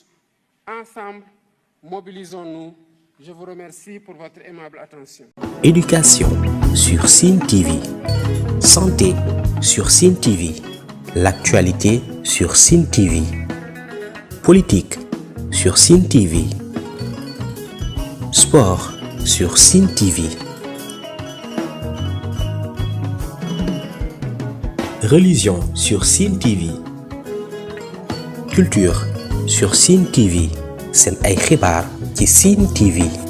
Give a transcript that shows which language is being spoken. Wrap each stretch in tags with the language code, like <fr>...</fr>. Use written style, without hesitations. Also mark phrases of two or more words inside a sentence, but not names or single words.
<fr>Ensemble, mobilisons-nous. Je vous remercie pour votre aimable attention. Éducation sur Sen TV. Santé sur Sen TV. L'actualité sur Sen TV. Politique sur Sen TV. Sport sur Sen TV. Religion sur Sen TV. Culture sur Sen TV.</fr> <wo>Sen ay xibaar ci Sen TV.</wo>